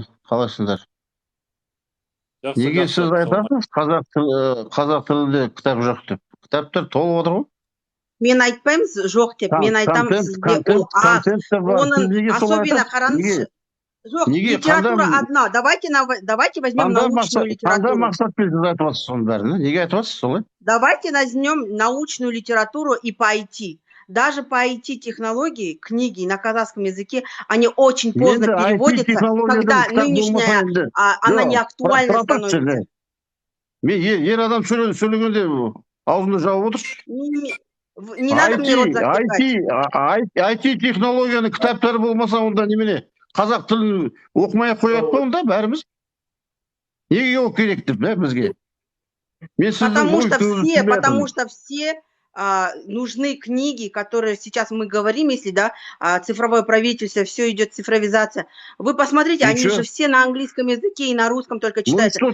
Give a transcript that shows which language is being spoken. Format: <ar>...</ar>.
<kk>Қалайсыңдар? Неге сіз айтасыз, қазақ тілінде кітап жоқ деп? Кітаптар толып отыр ғой? Мен айтпаймыз жоқ деп, мен айтам сізде ол аз. Оның особенно қараңызшы.</kk> <ru>Жоқ, литература одна. Давайте возьмем научную литературу.</ru> <kk>Қандай мақсатпен сіз айтып отырсыз соның бәрін? Неге айтып отырсыз солай?</kk> <ru>Давайте возьмем научную литературу и по IT. Даже по IT-технологии, книги на казахском языке, они очень поздно переводятся, когда нынешняя, она не актуальна становится.</ru> <kk>Ер адам сөйлегенде аузында жауып отыршы.</kk> <ru>Не надо мне рот закрывать.</ru> <kk>IT-технологияның кітаптары болмаса, онда немене? Қазақ тілін оқымай қояды ба онда бәріміз? Неге ол керек деп, бізге?</kk> <ru>Потому что все нужны книги, которые сейчас мы говорим, если да, цифровое правительство, все идет цифровизация. Вы посмотрите, они же все на английском языке и на русском только читаются.</ru>